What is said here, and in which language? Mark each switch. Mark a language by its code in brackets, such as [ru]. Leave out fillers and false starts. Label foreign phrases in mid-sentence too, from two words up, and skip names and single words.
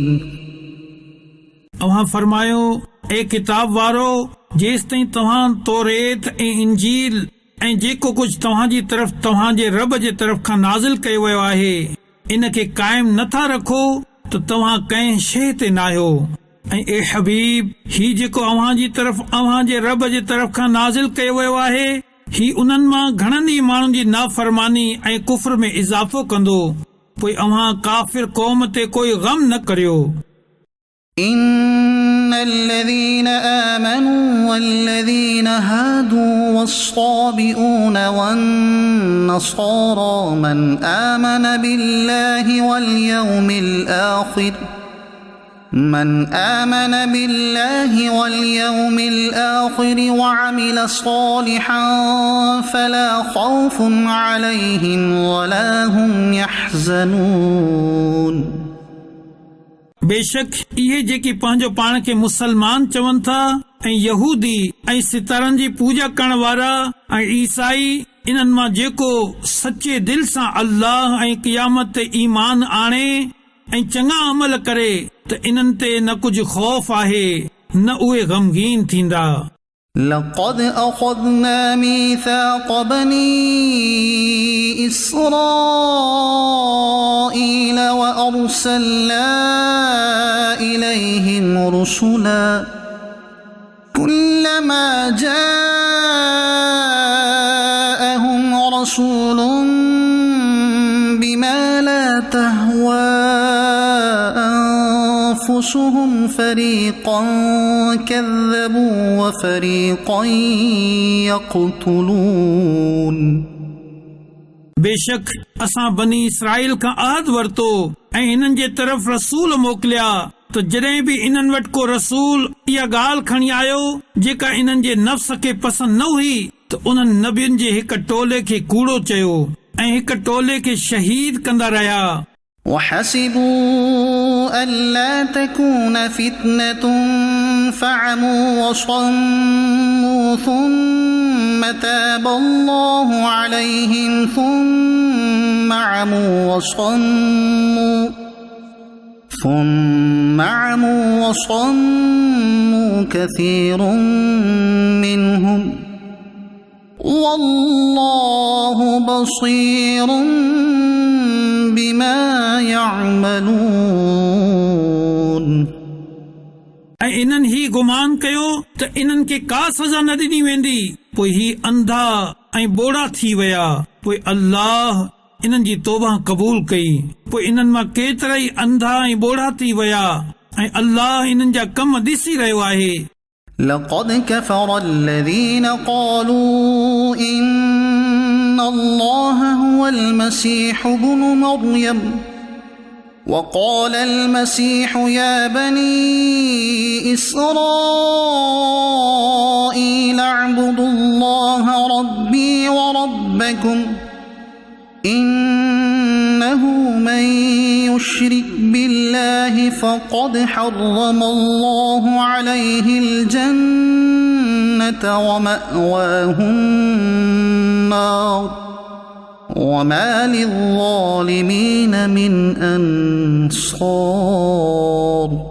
[sd] अव्हां फरमायो, ए किताब वारो, जेसि ताईं तव्हां तौरेत ऐं इंजील ऐं जेको कुझु तव्हां जी तरफ़ तव्हां जे रब जे तरफ़ खां नाज़िल कयो वियो आहे इन खे क़ाइम नथा रखो त तव्हां कंहिं शइ ते न आहियो। ऐं ए हबीब, ही जेको अव्हां जी तरफ़ अव्हां जे रब जे तरफ़ खां नाज़िल कयो वियो आहे ही उन्हनि मां घणनि ई माण्हुनि जी नाफ़रमानी ऐं कुफ्र में इज़ाफ़ो कंदो, पोइ अव्हां काफ़िर क़ौम ते कोई गम न करियो। [ar] إن الذين آمنوا والذين هادوا والصابئون والنصارى من آمن بالله واليوم الآخر وعمل صالحا فلا خوف عليهم ولا هم يحزنون۔ [sd] बेशक इहे जेके पंहिंजो पाण खे मुसलमान चवनि था ऐं यहूदी ऐं सितारनि जी पूजा करण वारा ऐं ईसाई, इन्हनि मां जेको सचे दिल सां अल्लाह ऐं क़यामत ते ईमान आणे ऐं चङा अमल करे त इन्हनि ते न कुझु खौफ़ आहे न उहे गमगीन थींदा। [ar] لقد أخذنا ميثاق بني إسرائيل وأرسلنا إليهم رسلا كلما جاءهم رسول بما لا تهوى أنفسهم فريقا كذبوا وفريقا يقتلون [sd] बेशक असां बनी इसराइल खां अहद वरितो ऐं हिननि जे तरफ़ रसूल मोकिलिया त जॾहिं बि इन्हनि वटि को रसूल इहा ॻाल्हि खणी आयो जेका इन्हनि जे नफ़्स खे पसंदि न हुई त उन्हनि नबियुनि जे हिक टोले खे कूड़ो चयो ऐं हिक टोले खे शहीद कंदा रहिया। [ar] وحسبوا ألا تكون فتنة فعموا وصموا ثم تاب الله عليهم ثم عموا وصموا كثير منهم والله بصير بما يعملون [sd] ऐं इन्हनि ही गुमान कयो त इन्हनि खे का सज़ा न ॾिनी वेंदी, पोइ ही अंधा ऐं बोड़ा थी विया। पोइ अल्लाह इन्हनि जी तौबा क़बूल कई। पोइ इन्हनि मां केतिरा ई अंधा ऐं बोड़ा थी विया ऐं अल्लाह इन्हनि जा कम ॾिसी रहियो आहे। [ar] لقد كفر الذين قالوا إن الله هو المسيح ابن مريم وقال المسيح يا بني إسرائيل اعبدوا الله ربي وربكم إنه من يشرك بالله فقد حرم الله عليه الجنة ومأواه النار وما للظالمين من أنصار